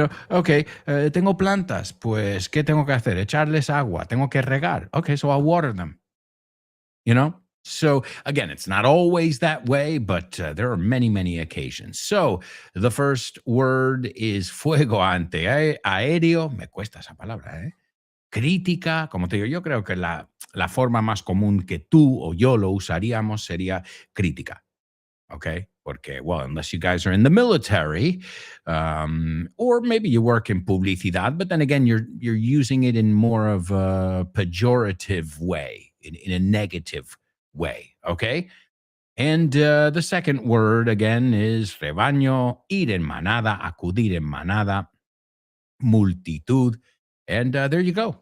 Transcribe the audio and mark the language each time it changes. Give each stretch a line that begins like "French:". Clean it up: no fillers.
Spanish: Okay, tengo plantas, pues, ¿qué tengo que hacer? Echarles agua, tengo que regar.
English: Okay, so I'll water them. So again, it's not always that way, but there are many, many occasions. So the first word is
Spanish: fuego antiaéreo. Me cuesta esa palabra, ¿eh? Crítica, como te digo, yo creo que la forma más común que tú o yo lo usaríamos sería crítica.
English: Okay? Porque, well, unless you guys are in the military, or maybe you work in publicidad, but then again, you're using it in more of a pejorative way, in a negative way, okay? And the second word, again, is
Spanish: rebaño, ir en manada, acudir en manada, multitud,
English: And there you go.